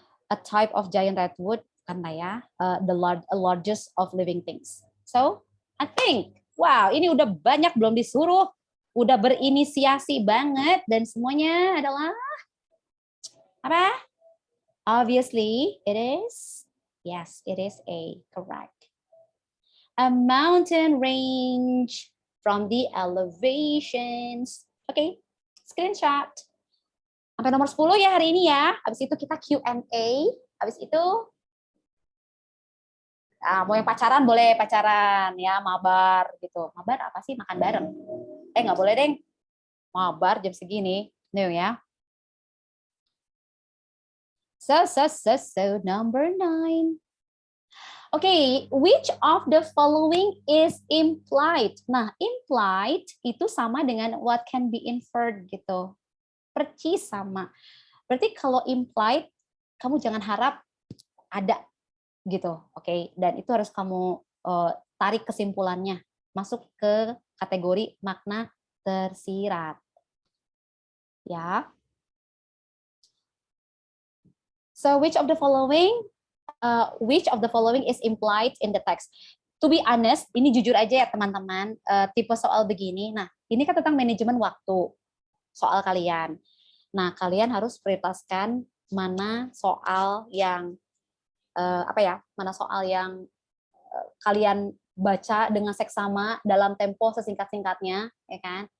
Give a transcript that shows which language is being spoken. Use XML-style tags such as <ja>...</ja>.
<en>A type of giant redwood, kan ya, the largest of living things. So, I think, wow,</en> <id>ini udah banyak belum disuruh, udah berinisiasi banget, dan semuanya adalah apa?</id> <en>Obviously, it is, yes, it is A, correct. A mountain range from the elevations. Okay, screenshot.</en> <id>Sampai nomor 10 ya hari ini ya. Habis itu kita Q&A. Habis itu mau yang pacaran boleh pacaran ya, mabar gitu. Mabar apa sih? Makan bareng. Nggak boleh deh. Mabar jam segini. Nih ya.</id> <en>So number 9. Okay, which of the following is implied?</en> <id>Nah, implied itu sama dengan</id> <en>what can be inferred</en> <id>gitu. Percis sama. Berarti kalau implied, kamu jangan harap ada gitu, oke? Dan itu harus kamu tarik kesimpulannya, masuk ke kategori makna tersirat, ya.</id> <en>So which of the following is implied in the text? To be honest,</en> <id>ini jujur aja ya teman-teman, tipe soal begini. Nah, ini kan tentang manajemen waktu. Soal kalian. Nah, kalian harus prioritaskan mana soal yang mana soal yang kalian baca dengan seksama dalam tempo sesingkat-singkatnya, ya kan?</id>